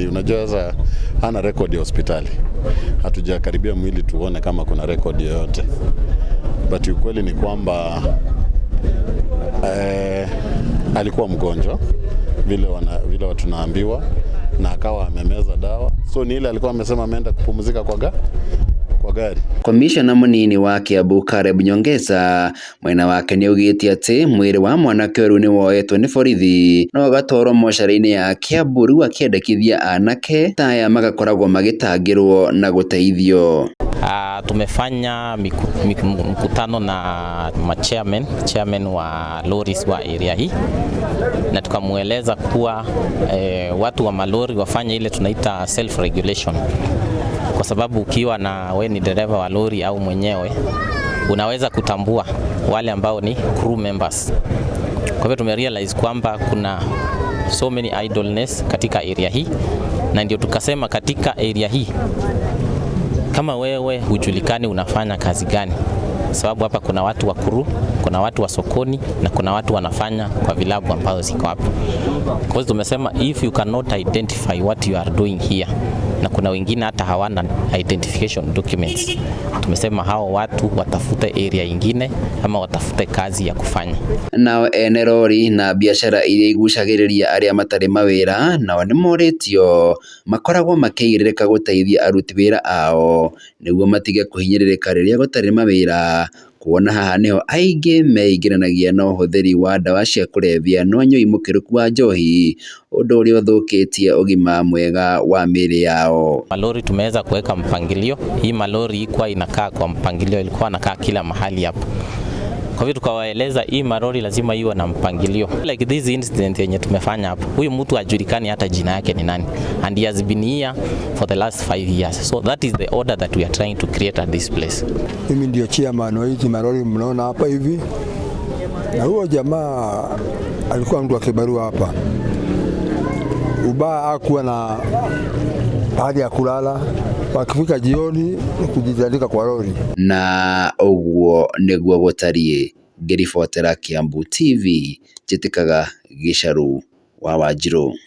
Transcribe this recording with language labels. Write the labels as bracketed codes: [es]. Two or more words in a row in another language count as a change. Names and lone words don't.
[sw] Unajua sasa hana record ya hospitali, hatujakaribia mwili tuone kama kuna record yoyote, but ukweli ni kwamba alikuwa mgonjwa vile watu tunaambiwa, na akawa amemeza dawa, so ni ile alikuwa amesema ameenda kupumzika kwa gari. [ki] Komishona munini wa Kiambu Caleb Nyongesa mwena wake nĩaugĩte atĩ mwĩrĩ wa mwanake ũyũ nĩwoetwo nĩ borithi na ũgatwarwo mocarĩ-inĩ ya Kiambu, rĩu akĩendekithia anake ta aya magakoragwo magĩtangĩrwo na gũteithio. [sw] Tumefanya mkutano na chairman wa lorries wa area hii, na tukamueleza kuwa watu wa malori wafanye ile tunaita [en] self regulation, [sw] kwa sababu ukiwa na we ni dereva wa lori au mwenyewe unaweza kutambua wale ambao ni [en] crew members. [sw] Kwa hivyo tumerealize kwamba kuna [en] so many idleness [sw] katika area hii, na ndio tukasema katika area hii kama wewe hujulikani unafanya kazi gani, sababu hapa kuna watu wa crew, kuna watu wa sokoni na kuna watu wanafanya kwa vilabu ambazo ziko hapa. Kwa hiyo tumesema [en] if you cannot identify what you are doing here, [sw] na kuna wengine hata hawana [en] identification documents, [sw] tumesema hao watu watafute area ingine ama watafute kazi ya kufanya. [ki] Nao ene rori na biashara iria igucagĩrĩria arĩa matarĩ mawĩra nao nĩmoretio makoragwo makĩigĩrĩrĩka gũteithia aruti wĩra ao nĩguo matige kũhinyĩrĩrĩka rĩrĩa gũtarĩ mawĩra, kuona haha nĩho aingĩ meingĩranagia na ũhũthĩri wa ndawa cia kũrebia na ũnyui mũkĩrũku wa njohi, ũndũ ũrĩa ũthũkĩtie ũgima mwega wa mĩĩrĩ yao. [sw] Malori tumeweza kuweka mpangilio. Hii malori ilikuwa inakaa kwa mpangilio, ilikuwa inakaa kila mahali hapa. Kwa hivyo tukawaeleza hii malori lazima iwe na mpangilio. [en] Like this incident [sw] yenye tumefanya hapa, huyu mtu hajulikani hata jina yake ni nani, [en] and he has been here for the last 5 years. So that is the order that we are trying to create at this place. [sw] Mimi ndio chairman wa hizi malori mnaona hapa hivi, na huyo jamaa alikuwa mtu wa kibarua hapa. Ubaya hakuwa na hali ya kulala, wakifika jioni kujizalika kwa lori. [ki] Na ũguo nĩguo gũtariĩ. Ngĩribotera Kiambu TV, njĩtĩkaga Gĩcarũ wa Wanjirũ.